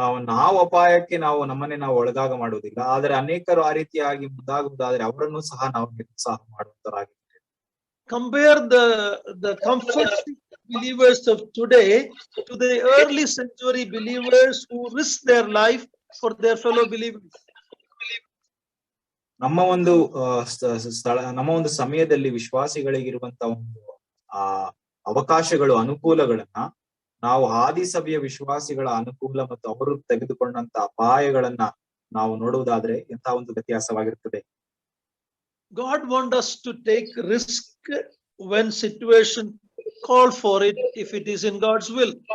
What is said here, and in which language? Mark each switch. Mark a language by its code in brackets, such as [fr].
[kn] ನಾವು ಅಪಾಯಕ್ಕೆ ನಾವು ನಮ್ಮನ್ನೇ ನಾವು ಒಳಗಾಗ ಮಾಡುವುದಿಲ್ಲ, ಆದರೆ ಅನೇಕರು ಆ ರೀತಿಯಾಗಿ ಮುಂದಾಗುವುದಾದ್ರೆ ಅವರನ್ನು ಸಹ ನಾವು ನಿರುತ್ಸಾಹ ಮಾಡುವಂತರಾಗಿದ್ದೇವೆ. [en] Compare the comfort believers of today to the early century believers who risked their life for their fellow believers. [kn] ನಮ್ಮ ಒಂದು ಸ್ಥಳ, ನಮ್ಮ ಒಂದು ಸಮಯದಲ್ಲಿ ವಿಶ್ವಾಸಿಗಳಿಗಿರುವಂತ ಒಂದು ಅವಕಾಶಗಳು, ಅನುಕೂಲಗಳನ್ನ ನಾವು ಆದಿ ಸಭೆಯ ವಿಶ್ವಾಸಿಗಳ ಅನುಕೂಲ ಮತ್ತು ಅವರು ತೆಗೆದುಕೊಂಡಂತ ಅಪಾಯಗಳನ್ನ ನಾವು ನೋಡುವುದಾದ್ರೆ ಎಂತ ಒಂದು ವ್ಯತ್ಯಾಸವಾಗಿರುತ್ತದೆ. [en] God wants us to take risk when situation call for it, if it is in God's will.